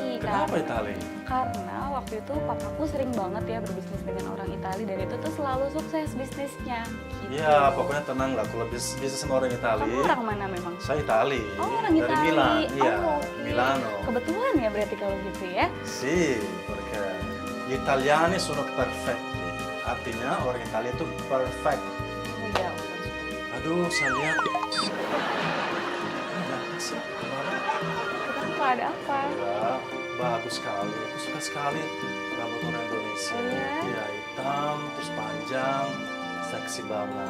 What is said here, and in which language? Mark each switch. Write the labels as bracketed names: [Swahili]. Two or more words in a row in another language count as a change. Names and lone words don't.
[Indonesian] Kenapa Itali? Karena waktu itu papaku sering banget ya berbisnis dengan orang Itali dan itu tuh selalu sukses bisnisnya. Gitu. Iya, pokoknya tenang lah. Kalau bisnis sama orang Itali. Kamu orang mana memang? Saya Itali. Oh, orang dari Itali. Milan. Iya, Oh, oke. Milano. Kebetulan ya berarti kalau gitu ya. [Italian] Sì, perché gli italiani sono perfetti. [Indonesian] Artinya orang Italia itu perfect. Iya. Aduh, saya lihat. Ini apa sih? Kemana? Kenapa ada apa? Ya, bagus sekali. Aku suka sekali rambut orang Indonesia. Oh, iya? Iya, hitam, terus panjang, seksi banget.